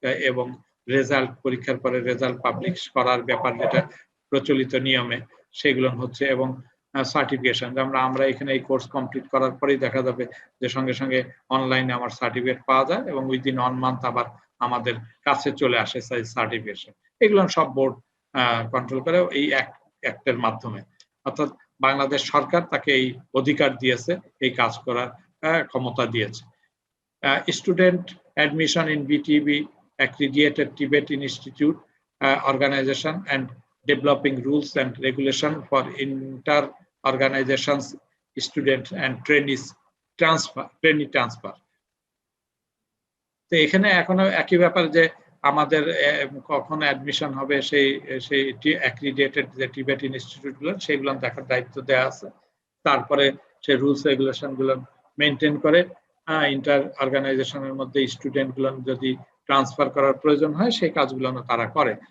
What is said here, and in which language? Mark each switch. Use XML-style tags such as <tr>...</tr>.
<bn>এবং রেজাল্ট, পরীক্ষার পরে রেজাল্ট পাবলিশ করার ব্যাপার যেটা প্রচলিত নিয়মে সেগুলো হচ্ছে, এবং সার্টিফিকেশন, আমরা এখানে এই কোর্স কমপ্লিট করার পরেই দেখা যাবে যে সঙ্গে সঙ্গে অনলাইনে আমার সার্টিফিকেট পাওয়া যায় এবং</bn> <en>within 1 month</en> <bn>আবার আমাদের কাছে চলে আসে সার্টিফিকেশন। এগুলো সব বোর্ড কন্ট্রোল করে এই অ্যাক্টের মাধ্যমে। অর্থাৎ বাংলাদেশ সরকার তাকে এই অধিকার দিয়েছে, এই কাজ করার ক্ষমতা দিয়েছে।</bn> <en>Student admission in BTB accredited Tibetan Institute organization and developing rules and regulation for inter-organizations, students and trainees trainee transfer.</en> <bn>তো এখানে এখনো একই ব্যাপার যে আমাদের কখন অ্যাডমিশন হবে সেই অ্যাক্রিডিয়েটেড যে টিবেটান ইনস্টিটিউট গুলো সেগুলো দেখার দায়িত্ব দেওয়া আছে। তারপরে সেই রুলস রেগুলেশন গুলো মেনটেন করে ইন্টার অর্গানাইজেশনের মধ্যে স্টুডেন্ট গুলো যদি ট্রান্সফার করার প্রয়োজন হয় সেই কাজগুলো তারা করে।</bn>